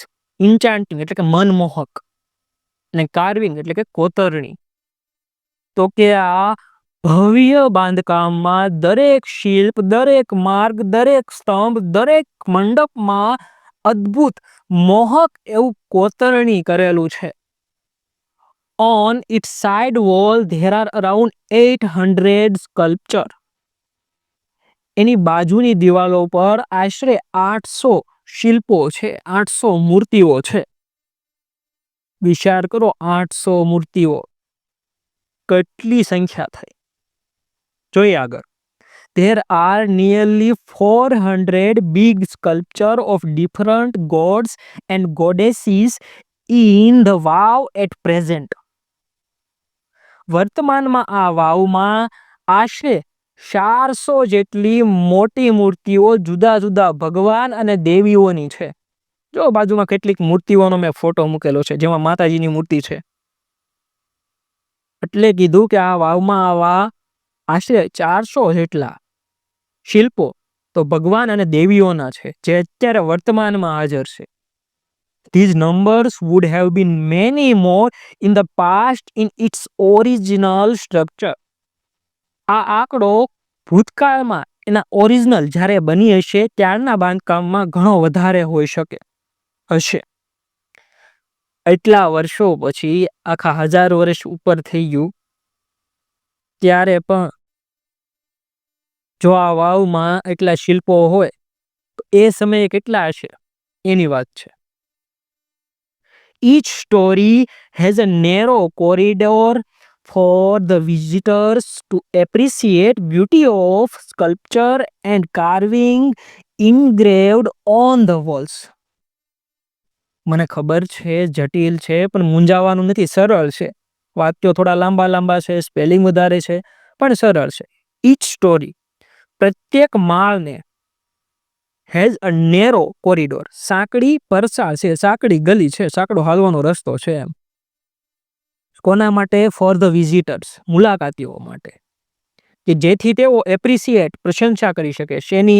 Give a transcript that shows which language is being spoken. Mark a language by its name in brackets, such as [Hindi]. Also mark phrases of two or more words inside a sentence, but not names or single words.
[Gujarati] ઇન્ચાન્ટિંગ એટલે કે મનમોહક અને કાર્વિંગ એટલે કે કોતરણી. તો કે આ ભવ્ય બાંધકામમાં દરેક શિલ્પ, દરેક માર્ગ, દરેક સ્તંભ, દરેક મંડપમાં અદ્ભુત મોહક એવું કોતરણી કરેલું છે. [English] On its side wall there are around 800 sculpture. [Gujarati] એની બાજુની દિવાલો પર આશરે 800 શિલ્પો છે, 800 મૂર્તિઓ છે. વિચાર કરો, 800 મૂર્તિઓ કેટલી સંખ્યા થઈ. જોઈએ આગળ. [English] There are nearly 400 big sculpture of different gods and goddesses in the wow at present. [Gujarati] વર્તમાનમાં આ વાવમાં આશરે 400 જેટલી મોટી મૂર્તિઓ જુદા જુદા ભગવાન અને દેવીઓની છે. જો બાજુમાં કેટલીક મૂર્તિઓનો મેં ફોટો મૂકેલો છે, જેમાં માતાજીની મૂર્તિ છે. એટલે કીધું કે આ વાવમાં આવા આશરે 400 જેટલા શિલ્પો તો ભગવાન અને દેવીઓના છે, જે અત્યારે વર્તમાનમાં હાજર છે. [English] These numbers would have been many more in the past in its original structure. [Gujarati] આ આંકડો ભૂતકાળમાં એના ઓરિજિનલ જ્યારે બની હશે ત્યારના બાંધકામમાં ઘણો વધારે હોઈ શકે હશે. એટલા વર્ષો પછી, આખા 1000 વર્ષ ઉપર થઈ ગયું, ત્યારે પણ જો આ વાવમાં એટલા શિલ્પો હોય તો એ સમયે કેટલા હશે એની વાત છે. [English] Each story has a narrow corridor for the visitors to appreciate beauty of sculpture and carving engraved on the walls. [Gujarati] મને ખબર છે જટિલ છે, પણ મૂંઝાવાનું નથી, સરળ છે. વાક્યો થોડા લાંબા છે, સ્પેલિંગ વધારે છે, પણ સરળ છે. [English] Each story, [Gujarati] પ્રત્યેક માળને, [English] has a narrow corridor, [Gujarati] સાંકડી પરસાળ છે, સાંકડી ગલી છે, સાંકડો હાલવાનો રસ્તો છે. એમ કોના માટે? [English] for the visitors, [Gujarati] મુલાકાતીઓ માટે, કે જેથી તેઓ એપ્રિસિએટ, પ્રશંસા કરી શકે શેની?